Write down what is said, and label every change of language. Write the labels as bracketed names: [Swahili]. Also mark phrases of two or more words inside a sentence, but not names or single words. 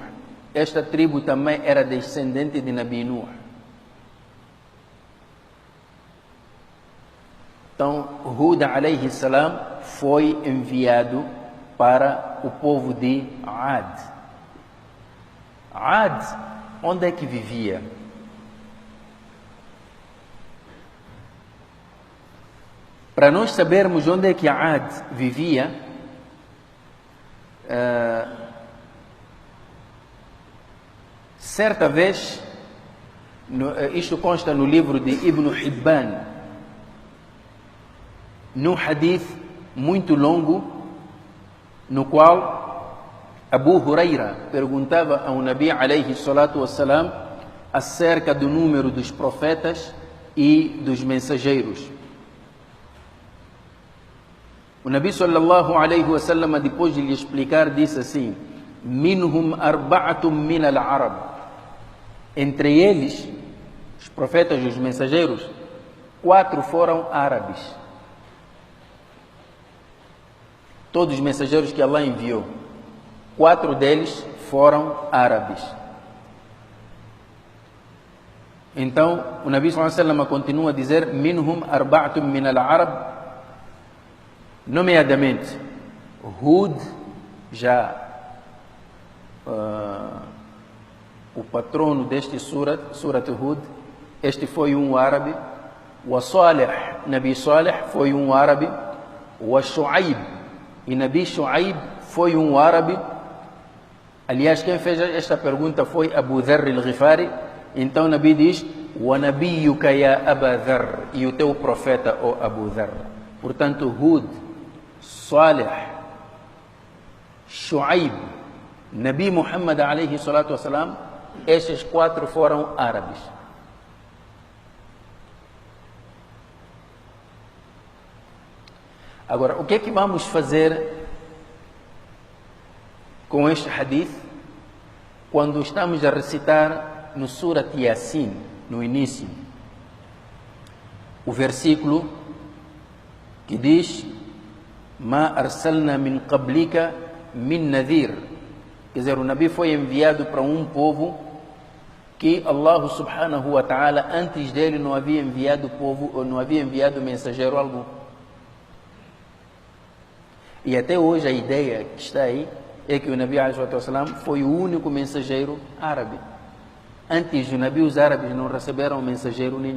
[Portuguese] Esta tribo também era descendente de Nabi Nuh. Então, Hud [Arabic] عليه السلام [Portuguese] foi enviado para o povo de Ad. Ad, onde é que vivia? Para nós sabermos onde é que Ad vivia, certa vez, isto consta no livro de Ibn Hibban, num hadith muito longo, no qual Abu Huraira perguntava ao Nabi [Arabic] عليه الصلاة والسلام [Portuguese] acerca do número dos profetas e dos mensageiros. [Arabic] O نبي صلى الله عليه وسلم, [Portuguese] depois de lhe explicar, disse assim: [Arabic] منهم أربعة من العرب. [Portuguese] Entre eles, os profetas e os mensageiros, 4 foram árabes. Todos os mensageiros que Allah enviou, 4 deles foram árabes. Então, o Nabi [Arabic] صلى الله عليه وسلم [Portuguese] continua a dizer: [Arabic] منهم أربعة من العرب, [Portuguese] nomeadamente Hud, já o patrono deste Surat Hud, este foi um árabe. O Salih, Nabi Salih, foi um árabe. O Shu'aib, e Nabi Shu'aib foi um árabe. Aliás, quem fez esta pergunta foi Abu Dharr al-Ghifari. Então o Nabi diz: [Arabic] ونبيك يا أبا ذر, [Portuguese] e o teu profeta, ó Abu Dharr. Portanto, Hud, Salih, Shu'aib, [Arabic] نبي محمد عليه الصلاة والسلام, [Portuguese] estes 4 foram árabes. Agora, o que é que vamos fazer com este hadith quando estamos a recitar no Surat Yasin, no início, o versículo que diz: [Arabic] ما أرسلنا من قبلك من نذير. [Portuguese] Quer dizer, o Nabi foi enviado para um povo que [Arabic] الله سبحانه وتعالى [Portuguese] antes dele não havia enviado povo, ou não havia enviado mensageiro algum. E até hoje a ideia que está aí é que o Nabi ﷺ foi o único mensageiro árabe. Antes do Nabi, os árabes não receberam mensageiro nenhum.